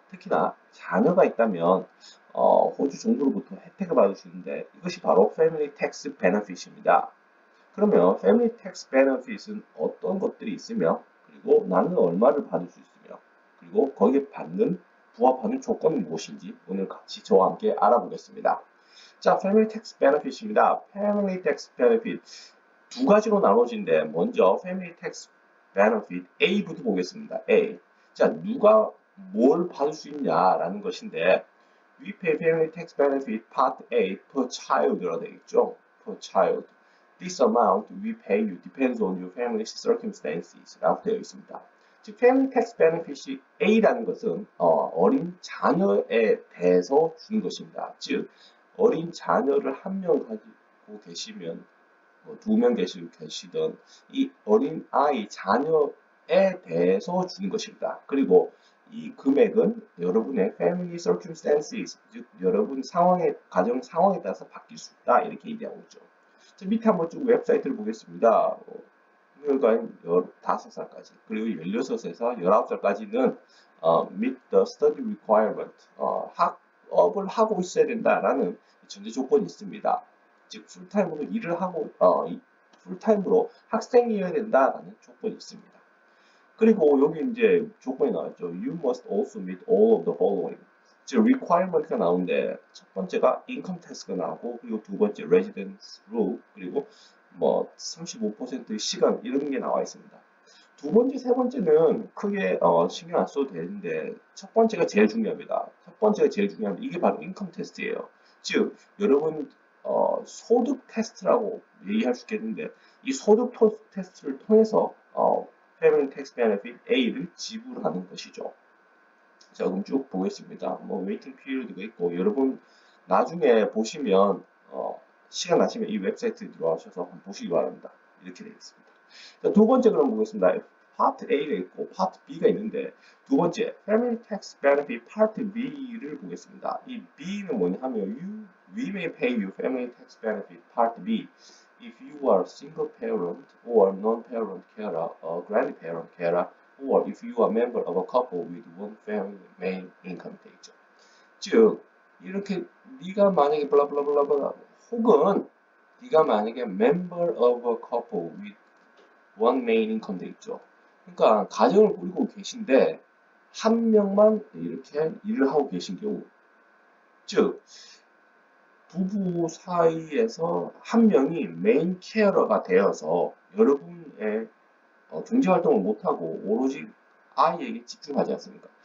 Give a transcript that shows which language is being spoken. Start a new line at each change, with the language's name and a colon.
Korean: 특히나 자녀가 있다면 호주 정부로부터 혜택을 받을 수 있는데 이것이 바로 Family Tax Benefit입니다. 그러면 Family Tax Benefit은 어떤 것들이 있으며 그리고 나는 얼마를 받을 수 있으며 그리고 거기에 부합하는 조건이 무엇인지 오늘 같이 저와 함께 알아보겠습니다. 자, Family Tax Benefit입니다. Family Tax Benefit 두 가지로 나눠진데 먼저 Family Tax Benefit A부터 보겠습니다. A. 자, 누가 뭘 받을 수 있냐라는 것인데
English: We pay Family Tax Benefit Part A per child
Korean: 라 되어 있죠.
English: Per child. This amount we pay you depends on your family's circumstances
Korean: 라고 되어 있습니다. 즉, Family Tax Benefit이 A라는 것은 어린 자녀에 대해서 주는 것입니다. 즉, 어린 자녀를 한 명 가지고 계시면 두 명 계시던 이 어린 아이 자녀에 대해서 주는 것입니다. 그리고 이 금액은 여러분의
English: family circumstances,
Korean: 즉 여러분 가정 상황에 따라서 바뀔 수 있다 이렇게 얘기하고 있죠. 자, 밑에 한번 쭉 웹사이트를 보겠습니다. 혈관 15살까지 그리고 16에서 19살까지는
English: meet the study requirement
Korean: 학업을 하고 있어야 된다라는 전제 조건이 있습니다. 즉 풀타임으로 일을 하고 풀타임으로 학생이어야 된다라는 조건이 있습니다. 그리고 여기 이제 조건이 나왔죠.
English: You must also meet all of the following.
Korean: 즉 requirement가 나오는데 첫 번째가 income tax가 나오고 그리고 두 번째 residence rule 그리고 뭐 35%의 시간 이런 게 나와 있습니다. 두 번째, 세 번째는 크게 신경 안 써도 되는데 첫 번째가 제일 중요합니다. 첫 번째가 제일 중요한데 이게 바로 인컴 테스트예요. 즉 여러분 소득 테스트라고 얘기할 수 있겠는데 이 소득 테스트를 통해서 Family Tax Benefit A를 지불하는 것이죠. 자, 그럼 쭉 보겠습니다. 뭐 웨이팅 피리어드가 있고 여러분 나중에 보시면 시간 나시면 이 웹사이트에 들어가셔서 한번 보시기 바랍니다. 이렇게 되어 있습니다. 자, 두 번째 그럼 보겠습니다. 파트 A가 있고 파트 B가 있는데 두 번째 Family Tax Benefit 파트 B를 보겠습니다. 이 B는 뭐냐 하면
English: we may pay you Family Tax Benefit Part B if you are single parent or non-parent carer, or grandparent carer, or if you are a member of a couple with one family main income
Korean: 돼 있죠. 즉 이렇게 네가 만약에 블라블라블라블라 혹은 네가 만약에
English: member of a couple with one main income
Korean: 돼 있죠. 그러니까 가정을 꾸리고 계신데 한 명만 이렇게 일을 하고 계신 경우 즉 부부 사이에서 한 명이 메인 케어러가 되어서 여러분의 경제활동을 못하고 오로지 아이에게 집중하지 않습니까?